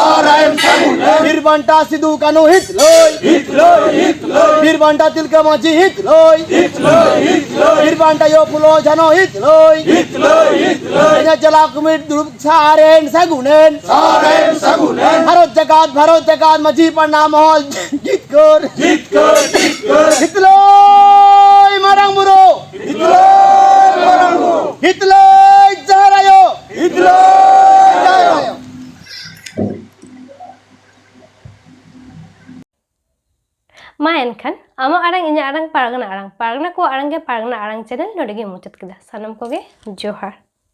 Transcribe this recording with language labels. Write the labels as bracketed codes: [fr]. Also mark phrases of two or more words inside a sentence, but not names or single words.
[sat] বীরবান্টা সিধু কানু হিত লই বীরবান্টা তিলকা মাঝি হিত লই বীরবান্টা ইয়ো ফুলো জানো হিত লই এজা জেলা কুমির দুরুপ সারেন সাগুনেন ভারত জাকাত মাঝি প্রণাম মহল জিত কর জিত কর জিত কর হিত লই মারাং মুরো হিত লই মারাং মুরো হিত লই জারায়ো হিত লই জারায়ো। ᱢᱟ ᱮᱱᱠᱷᱟᱱ ᱟᱢᱟᱜ ᱟᱲᱟᱝ ᱤᱧᱟᱹᱜ ᱟᱲᱟᱝ ᱯᱟᱨᱜᱟᱱᱟ ᱠᱚᱣᱟᱜ ᱟᱲᱟᱝ ᱜᱮ ᱯᱟᱨᱜᱟᱱᱟ ᱟᱲᱟᱝ ᱪᱮᱱᱮᱞ ᱱᱚᱰᱮ ᱜᱮ ᱢᱩᱪᱟᱹᱫ ᱠᱮᱫᱟ। ᱥᱟᱱᱟᱢ ᱠᱚᱜᱮ ᱡᱚᱦᱟᱨ।